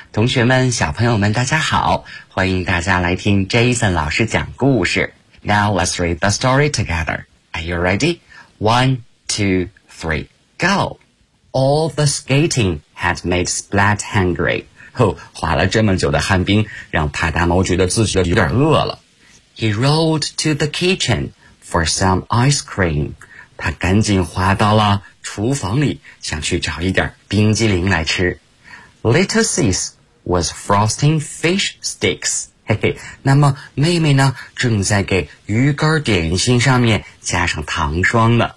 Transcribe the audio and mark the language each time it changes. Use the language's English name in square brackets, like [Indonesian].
[Chinese] 同学们，小朋友们，大家好，欢迎大家来听 Jason 老师讲故事。 [English] Now let's read the story together. Are you ready? One, two, three, go! All the skating had made Splat hungry. [Chinese] 滑了这么久的旱冰让帕达猫觉得自己有点饿了。 [English] He rolled to the kitchen for some ice cream. [Chinese] 他赶紧滑到了厨房里，想去找一点冰激凌来吃。 [English] Little sis was frosting fish sticks. [Chinese] 嘿嘿，那么妹妹呢，正在给鱼干点心上面加上糖霜呢。